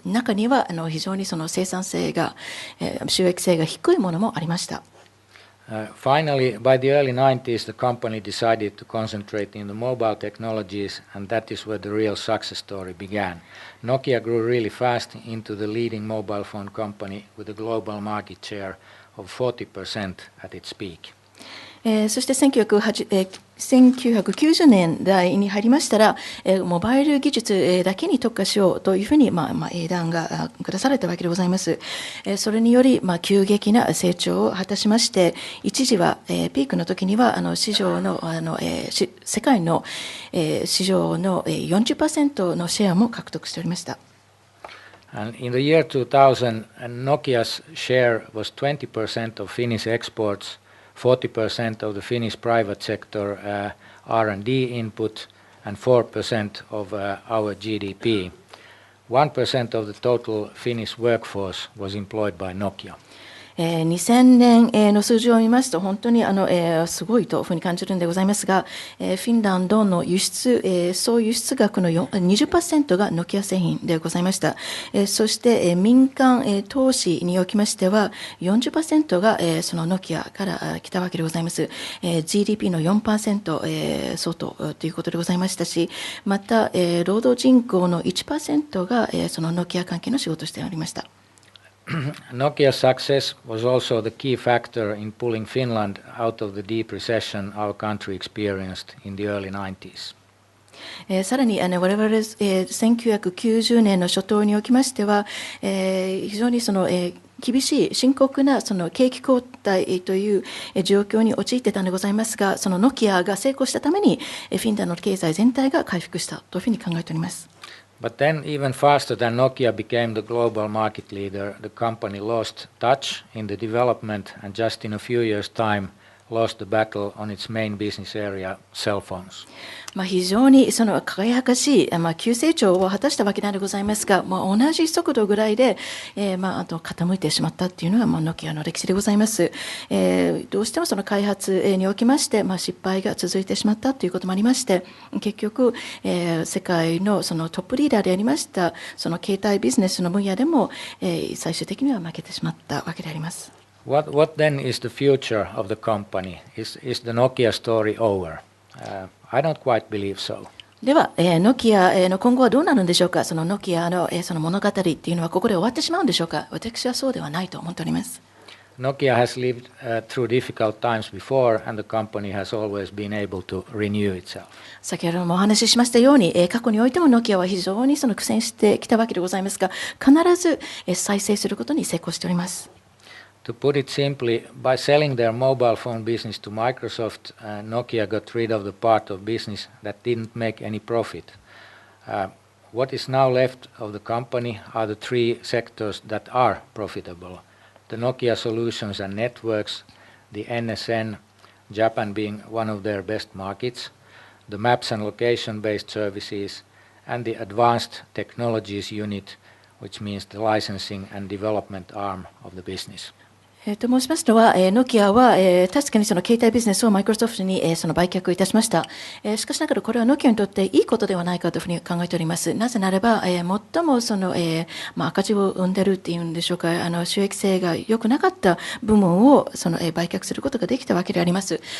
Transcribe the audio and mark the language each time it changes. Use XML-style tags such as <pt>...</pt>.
<ja>中には非常にその生産性が、収益性が低いものもありました。</ja> <en>Finally, by the early 90s, the company decided to concentrate in the mobile technologies, and that is where the real success story began. Nokia grew really fast into the leading mobile phone company with a global market share of 40% at its peak.</en> <ja>そして1990年代に入りましたら、モバイル技術だけに特化しようというふうに英断が下されたわけでございます。それにより急激な成長を果たしまして、一時はピークの時には市場の世界の市場の 40% のシェアも獲得しておりました。</ja> <en>And in the year 2000, Nokia's share was 20% of Finnish exports, 40% of the Finnish private sector R&D input, and 4% of our GDP. 1% of the total Finnish workforce was employed by Nokia.</en> <ja>2000年の数字を見ますと本当にすごいというふうに感じるんでございますが、フィンランドの輸出、総輸出額の 20% がノキア製品でございました。そして民間投資におきましては 40% がそのノキアから来たわけでございます。 GDP の 4% 相当ということでございましたし、また労働人口の 1% がそのノキア関係の仕事をしておりました。</ja> <en>Nokia's success was also the key factor in pulling Finland out of the deep recession our country experienced in the early 90s.</en> <ja>さらに我々1990年の初頭におきましては、非常にその厳しい深刻なその景気後退という状況に陥っていたのでございますが、そのノキアが成功したためにフィンランドの経済全体が回復したというふうに考えております。</ja> <en>But then, even faster than Nokia became the global market leader, the company lost touch in the development, and just in a few years' time, lost the battle on its main business area, cell phones.</en> <ja>非常にその輝かしい、急成長を果たしたわけでございますが、同じ速度ぐらいで、傾いてしまったというのが、ノキアの歴史でございます。どうしてもその開発におきまして、失敗が続いてしまったということもありまして、結局、世界のそのトップリーダーでありましたその携帯ビジネスの分野でも、最終的には負けてしまったわけであります。</ja> <en>What then is the future of the company? Is the Nokia story over? I don't quite believe so.</en> <ja>では、ノキアの今後はどうなるんでしょうか。そのノキアのその物語っていうのはここで終わってしまうんでしょうか。私はそうではないと思っております。</ja> <en>Nokia has lived through difficult times before, and the company has always been able to renew itself.</en> <ja>先ほどもお話ししましたように、過去においてもノキアは非常にその苦戦してきたわけでございますが、必ず再生することに成功しております。</ja> <en>To put it simply, by selling their mobile phone business to Microsoft, Nokia got rid of the part of business that didn't make any profit. What is now left of the company are the three sectors that are profitable: the Nokia Solutions and Networks, the NSN, Japan being one of their best markets, the Maps and Location-based services, and the Advanced Technologies Unit, which means the licensing and development arm of the business.</en> <ja>申しますのは、ノキアは、確かにその携帯ビジネスをマイクロソフトに、その売却いたしました。しかしながらこれはノキアにとっていいことではないかというふうに考えております。なぜならば、最もその、赤字を生んでいるっていうんでしょうか、収益性が良くなかった部門をその、売却することができたわけであります。</ja>